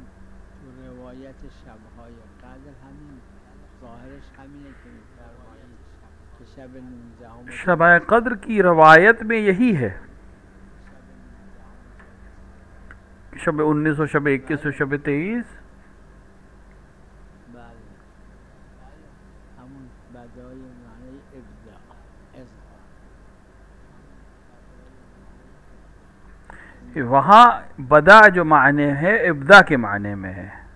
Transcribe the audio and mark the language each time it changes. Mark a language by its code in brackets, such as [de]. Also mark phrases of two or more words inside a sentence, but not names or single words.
[fa] تو روایت شبهای قدر همین ظاهرش همینه که می‌فرمایید که شب 19 [ur] شب قدر کی روایت میں یہی ہے. شب 19 اور شب 21 اور شب 23 [fa] همون بدای معنی ابداع. [ur] وہاں بدا جو معنی ہے ابداع کے معنی میں ہے.